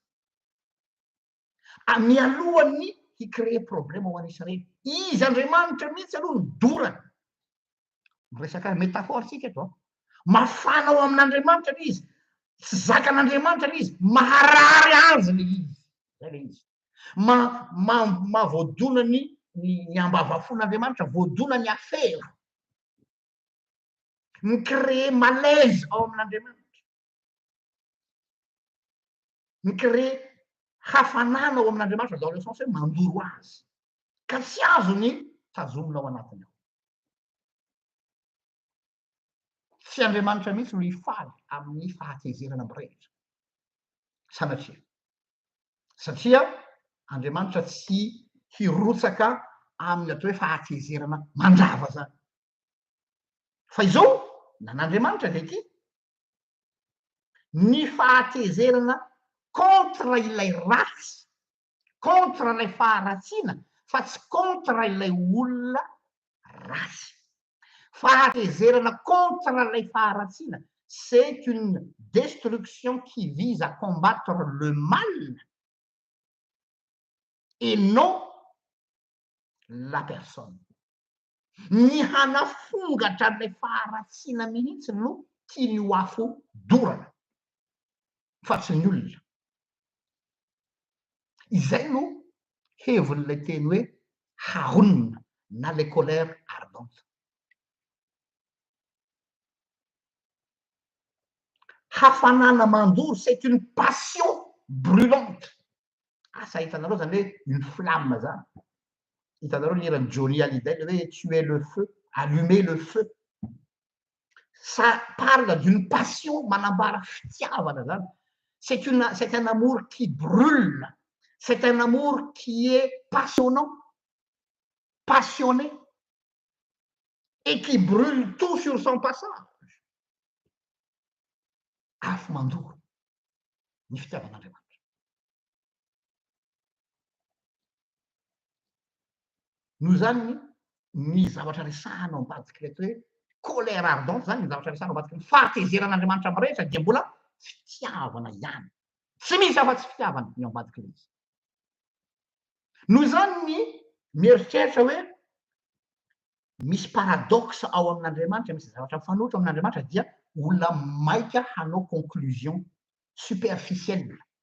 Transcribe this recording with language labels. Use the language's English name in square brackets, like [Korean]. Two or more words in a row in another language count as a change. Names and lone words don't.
[Malagasy] mialohany hicréer problème ho an'ny Israely izy Andriamanitra mihitsy aloha ny dorany miresaka métaphore tsika eto mafana ao amin'Andriamanitra le izy tsy zakan'Andriamanitra le izy maharary azy le izy zay le izy mavoadona ny ambavafon'Andriamanitra voadona ny afera micréer malaise ao amin'Andriamanitra micréer hafanana ao amin'Andriamanitra [French] dans le sens [Malagasy] hoe mandoro azy ka tsy azony tazomina ao anatiny ao tsy Andriamanitra mihitsy no hifaly amin'ny fahatezerana mirehitra satria Andriamanitra tsy hirotsaka amin'ny atao hoe fahatezerana mandrava zany fa izao nan'Andriamanitra de ty ny fahatezerana contre ilay ratsy contre ilay faharatsiana fa tsy contre ilay olona ratsy fahatezerana contre ilay faharatsiana [French] c'est une destruction qui vise à combattre le mal et non la personne [Malagasy] ny hanafongatra an'ilay faharatsiana mihitsy no tiany ho afo dorana fa tsy ny olona izay no hevon'ilay teny hoe haonina na [French] les colères ardentes [Malagasy] hafanana mandoro [French] c'est une passion brûlante [Malagasy] asa hitanareo zany hoe [French] une flamme [Malagasy] zany hitanareo nirany [French] Johnny Hallyday hoe tuer le feu allumer le feu ça parle d'une passion [Malagasy] manambara fitiavana zany [French] c'est un amour qui brûle c'est un amour qui est passionnant passionné et qui brûle tout sur son passage [Malagasy] afo mandoro ny fitiavan'Andriamanitra noho zany ny zavatra resahana ambadiky le atao hoe [French] colère ardente [Malagasy] zany ny zavatra resahana ambadiky ny fahatezeran'Andriamanitra mirehitra dia mbola fitiavana ihany tsy misy afa-tsy fitiavana ny ambadiky le izy noho zany ny mieritreritra hoe misy paradoxe ao amin'Andriamanitra misy zavatra mifanohitra amin'Andriamanitra dia olona maika hanao [French] conclusion superficielle